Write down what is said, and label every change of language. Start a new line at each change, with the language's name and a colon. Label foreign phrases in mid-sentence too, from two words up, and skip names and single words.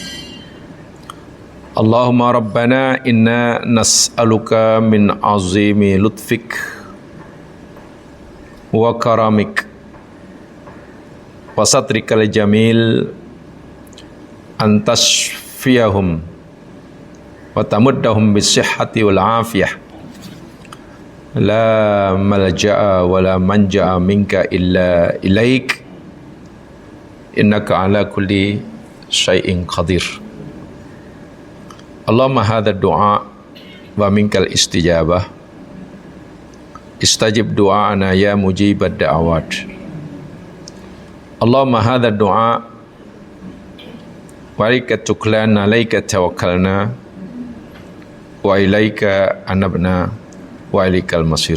Arabic: اللهم ربنا إنا نسألك من عظيم لطفك وكرمك وسترك الجميل أن تشفيهم وتمدهم بالصحة والعافية لا ملجأ ولا منجا منك إلا إليك إنك على كل شيء قدير. اللهم هذا الدعاء ومنك الإجابة استجب دعاءنا يا مجيب الدعوات. اللهم هذا الدعاء وعليك التكلان عليك توكلنا وإليك أنبنا وإليك المصير.